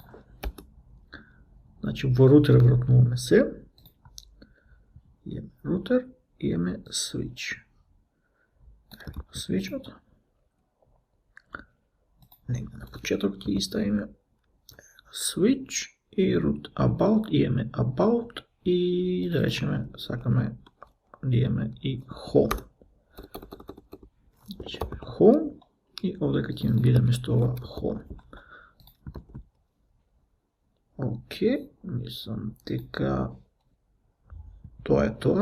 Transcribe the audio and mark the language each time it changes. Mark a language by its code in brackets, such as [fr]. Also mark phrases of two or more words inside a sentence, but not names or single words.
[mk] Значи во router вратнуваме се. Имаме router и имаме switch. Switchот. Негде на почеток ќе ставиме switch и root about, имаме about и да речеме сакаме да имаме и home. Home и овдека ќе биде место ова home. Окей, мислам дека тоа е тоа.